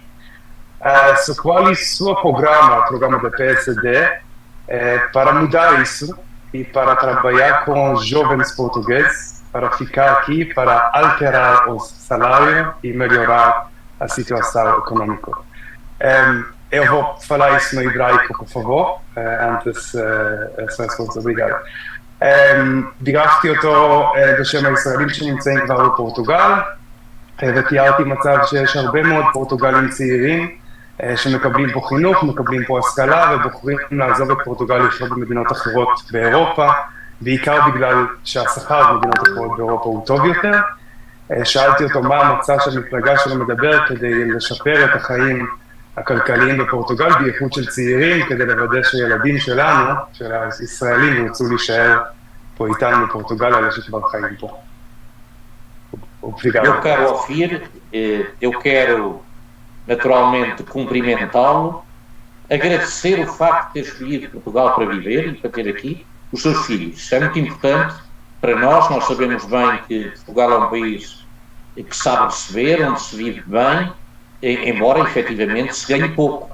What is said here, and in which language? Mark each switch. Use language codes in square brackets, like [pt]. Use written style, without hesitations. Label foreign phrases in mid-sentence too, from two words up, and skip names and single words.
[pt] Qual é o seu programa da PSD, para mudar isso e para trabalhar com os jovens portugueses, para ficar aqui, para alterar o salário e melhorar a situação econômica? Eu vou falar isso no hebraico, por favor, antes essa resposta. Obrigado. [he] דיווחתי אותו בשם הישראלים שנמצאים כבר בפורטוגל, ותיארתי מצב שיש הרבה מאוד פורטוגלים צעירים שמקבלים פה חינוך, מקבלים פה השכלה ובוחרים לעזוב את פורטוגל לחיות במדינות אחרות באירופה, בעיקר בגלל שהשכר במדינות אחרות באירופה הוא טוב יותר. שאלתי אותו מה המצע שהמפלגה שלו מדבר כדי לשפר את החיים הכלכליים בפורטוגל, בייחוד של צעירים, כדי לוודא שילדים שלנו, של הישראלים, ירצו להישאר פה איתנו בפורטוגל, אלה שכבר חיים פה. [pt] Eu quero ouvir, eu quero naturalmente cumprimentá-lo, agradecer o facto de ter escolhido Portugal para viver e para ter aqui os seus filhos. Isso é muito importante para nós. Nós sabemos bem que Portugal é um país que sabe receber, onde se vive bem, embora efetivamente se ganhe pouco.